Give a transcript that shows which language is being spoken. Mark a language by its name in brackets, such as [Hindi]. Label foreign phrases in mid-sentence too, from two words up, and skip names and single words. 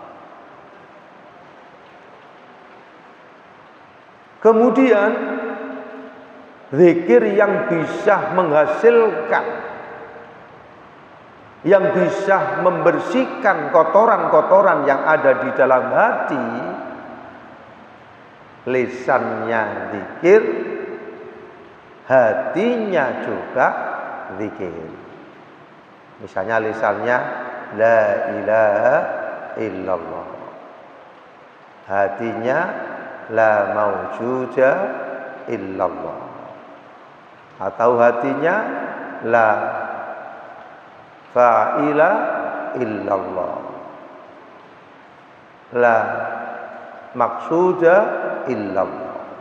[Indonesian] Kemudian zikir yang bisa menghasilkan, yang bisa membersihkan kotoran-kotoran yang ada di dalam hati, lisannya zikir, hatinya juga zikir. Misalnya lisannya [Arabic] la ilaha illallah, hatinya la maujuda illallah, [Indonesian] atau hatinya [Arabic] la fa'ila illallah, la maksuda illallah.